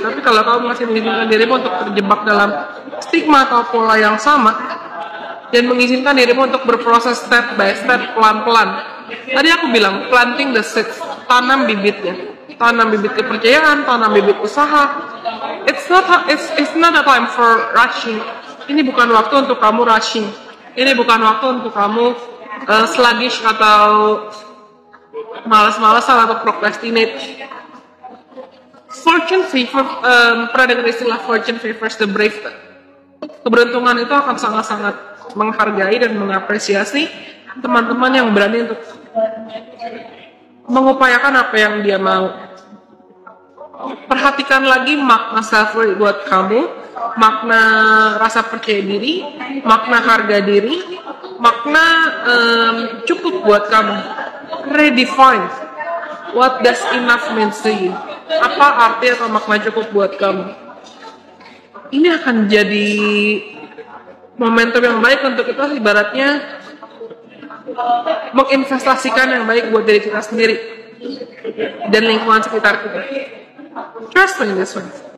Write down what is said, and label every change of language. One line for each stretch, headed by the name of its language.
Indonesian: Tapi kalau kamu masih mengizinkan dirimu untuk terjebak dalam stigma atau pola yang sama dan mengizinkan dirimu untuk berproses
English: step by step,
Indonesian: pelan-pelan. Tadi aku bilang
English: planting the seeds,
Indonesian: tanam bibitnya, tanam bibit kepercayaan, tanam bibit usaha.
English: It's not a time for rushing.
Indonesian: Ini bukan waktu untuk kamu rushing. Ini bukan waktu untuk kamu sluggish atau malas-malasan atau procrastinate. Fortune favor, pernah dengar istilah
English: fortune favors the brave.
Indonesian: Keberuntungan itu akan sangat-sangat menghargai dan mengapresiasi teman-teman yang berani untuk mengupayakan apa yang dia mau. Perhatikan lagi makna self-worth buat kamu, makna rasa percaya diri, makna harga diri, makna cukup buat kamu.
English: Redefine what does enough mean to you.
Indonesian: Apa arti atau makna cukup buat kamu? Ini akan jadi momentum yang baik untuk kita, ibaratnya menginvestasikan yang baik buat diri kita sendiri dan lingkungan sekitar kita.
English: Trust me this one.